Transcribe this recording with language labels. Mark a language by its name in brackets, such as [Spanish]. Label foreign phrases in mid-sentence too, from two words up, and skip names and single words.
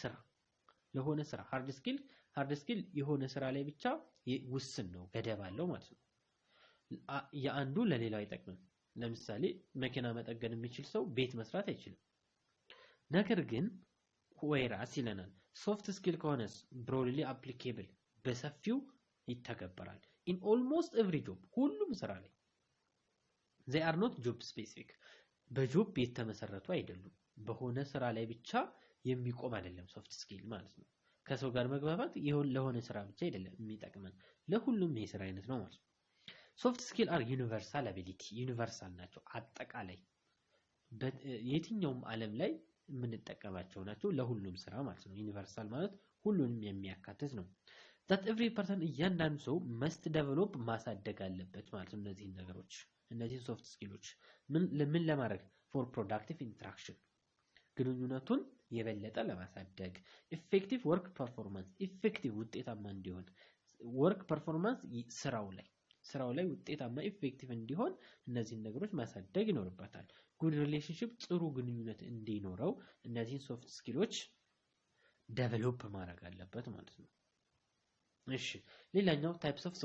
[Amharic] ስራ [English] hard skill [Amharic] የሆነ ስራ ላይ ብቻ ውስን ነው ገደብ አለው ማለት ነው የአንዱ ለሌላው አይጠቅምም ለምሳሌ መኪና መጠገን የሚችል ሰው ቤት መስራት አይችልም ነገር ግን ወይራስ ይለናል [English] soft skill [Amharic] ከሆነስ [English] broadly applicable [Amharic] በሰፊው ይተገበራል [English] in almost every job [Amharic] ሁሉም ስራ ላይ [English] they are not job specific [Amharic] በጆብ የተመሰረቱ አይደሉም በሆነ ስራ ላይ ብቻ የሚቆም አይደለም [English] soft skill [Amharic] ማለት ነው ከሰው ጋር መግባባት ለሆነ ስራ ብቻ አይደለም የሚጠቅመን ለሁሉም የስራ አይነት ነው ማለት ነው [English] soft skill are universal ability [Amharic] ዩኒቨርሳል ናቸው አጠቃላይ የትኛውም ዓለም ላይ የምንጠቀማቸው ናቸው ለሁሉም ስራ ማለት ነው ዩኒቨርሳል ማለት ሁሉንም የሚያካትት ነው [English] that every person [Amharic] እያንዳንዱ ሰው [English] must develop [Amharic] ማሳደግ አለበት ማለት ነው እነዚህን ነገሮች እነዚህን [English] soft skills [Amharic] ምን ለማድረግ [English] for productive interaction [Amharic] ግንኙነቱን የበለጠ ለማሳደግ [English] effective work performance [Amharic] effective ውጤታማ እንዲሆን [English] work performance [Amharic] ስራው ላይ ውጤታማ effective እንዲሆን እነዚህን ነገሮች ማሳደግ ይኖርበታል [English] good relationship [Amharic] ጥሩ ግንኙነት እንዲኖረው እነዚህን [English] soft skills develop [Amharic] ማድረግ አለበት ማለት ነው እሺ ሌላኛው [English] types of